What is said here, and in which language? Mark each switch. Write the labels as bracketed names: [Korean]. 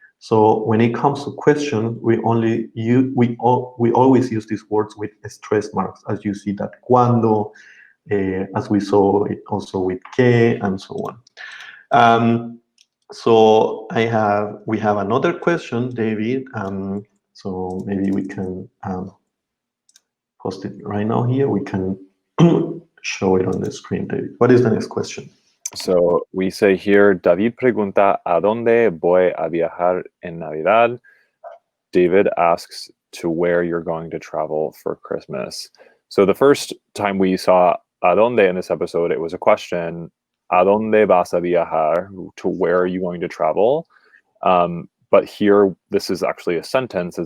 [English] So when it comes to questions, we always use these words with stress marks, as you see that cuando, as we saw it also with que, and so on. So we have another question, David. So maybe we can post it right now here. We can show it on the screen, David. What is the next question? So we say here, [Spanish] David pregunta, ¿a dónde voy a viajar en Navidad? [English] David asks to where you're going to travel for Christmas. So the first time we saw ¿a dónde in this episode, it was a question, [Spanish] ¿a dónde vas a viajar? [English] To where are you going to travel? But here, this is actually a sentence.